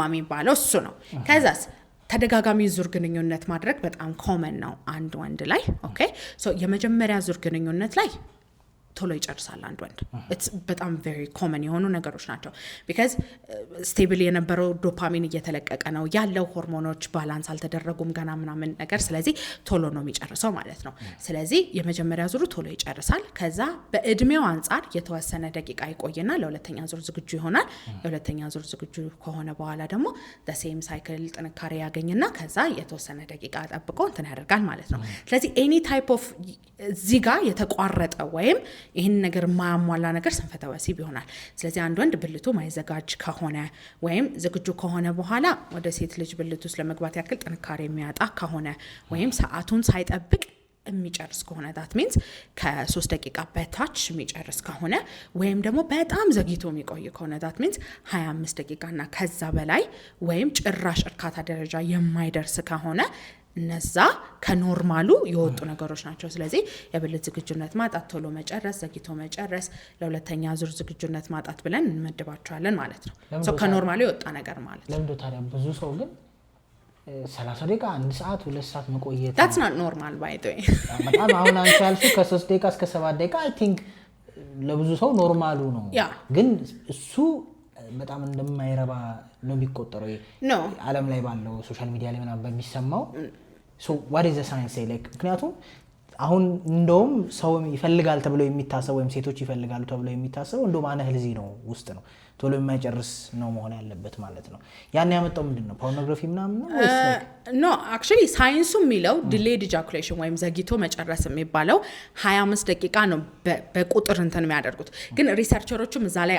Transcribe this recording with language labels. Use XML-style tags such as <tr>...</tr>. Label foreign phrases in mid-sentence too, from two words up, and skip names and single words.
<am>የሚባለው እሱ ነው ከዛስ ተደጋጋሚ ዙር ግንኙነት ማድረግ በጣም ኮመን ነው አንድ ወንድ ላይ ኦኬ ሶ የመጀመሪያ ዙር ግንኙነት ላይ ቶሎ ይጨርሳል አንድ ወንድ በጣም</am> <en>very common</en> <am>የሆኑ ነገሮች ናቸው</am> <en>because stable</en> <am>የነበረው ዶፓሚን እየተለቀቀ ነው ያለው ሆርሞኖች ባላንስ አልተደረጉም ገና ምናምን ነገር ስለዚህ ቶሎ ነው የሚጨርሰው ማለት ነው ስለዚህ የመጀመሪያ ዙሩ ቶሎ ይጨርሳል ከዛ በእድሜው አንፃር የተወሰነ ደቂቃ ይቆይና ለሁለተኛ ዙር ዝግጁ ይሆናል የሁለተኛ ዙር ዝግጁ ከሆነ በኋላ ደግሞ</am> <en>the same cycle</en> <am>ጥንካሬ ያገኝና ከዛ የተወሰነ ደቂቃ ጠብቆ እንትን ያደርጋል ማለት ነው ስለዚህ</am> <en>any type of</en> <am>እዚህ ጋር የተቋረጠ ወይም ይሄን ነገር ማያሟላ ነገር ስንፈተ ወሲብ ይሆናል ስለዚህ አንድ ወንድ ብልቱ ማይዘጋጅ ከሆነ ወይም ዝግጁ ከሆነ በኋላ ወደ ሴት ልጅ ብልቱ ውስጥ ለመግባት ያክል ጥንካሬ የሚያጣ ከሆነ ወይም ሰዓቱን ሳይጠብቅ የሚጨርስ ከሆነ</am> <en>that means</en> <am>ከ3 ደቂቃ በታች የሚጨርስ ከሆነ ወይም ደግሞ በጣም ዘግይቶ የሚቆይ ከሆነ</am> <en>that means</en> <am>25 ደቂቃና ከዛ በላይ ወይም ጭራሽ እርካታ ደረጃ የማይደርስ ከሆነ እነዛ ከኖርማሉ የወጡ ነገሮች ናቸው ስለዚህ የብልት ዝግጁነት ማጣት ቶሎ መጨረስ ዘግይቶ መጨረስ ለሁለተኛ ዙር ዝግጁነት ማጣት ብለን እንመድባቸዋለን ማለት ነው ሶ ከኖርማሉ የወጣ ነገር ማለት ነው ለምዶ ታዲያ ብዙ ሰው ግን 30 ደቂቃ 1 ሰዓት 2 ሰዓት መቆየት</am> <en>that's not normal by the way</en> <am>በጣም አሁን አንቺ ያልሽው ከ3 ደቂቃ እስከ 7 ደቂቃ</am> <en>I think</en> <am>ለብዙ ሰው ኖርማሉ ነው ግን እሱ በጣም እንደማይረባ ነው የሚቆጠረው ዓለም ላይ ባለው ሶሻል ሚዲያ ላይ ምናምን በሚሰማው</am> <en>so what is the science say like</en> <am>ምክንያቱም አሁን እንደውም ሰው ይፈልጋል ተብሎ የሚታሰብ ወይም ሴቶች ይፈልጋሉ ተብሎ የሚታሰብ እንደውም አነህልዚ ነው ውስጥ ነው ቶሎ የማይጨርስ ነው መሆን ያለበት ማለት ነው ያን ያመጣው ምንድነው ፖርኖግራፊ ምናምን ነው ወይስ</am> <en>no actually</en> <am>ሳይንሱ የሚለው</am> <en>delayed ejaculation</en> <am>ወይም ዘግይቶ መጨረስ የሚባለው 25 ደቂቃ ነው በቁጥር እንትን የሚያደርጉት ግን ሪሰርቸሮችም እዛ ላይ</am>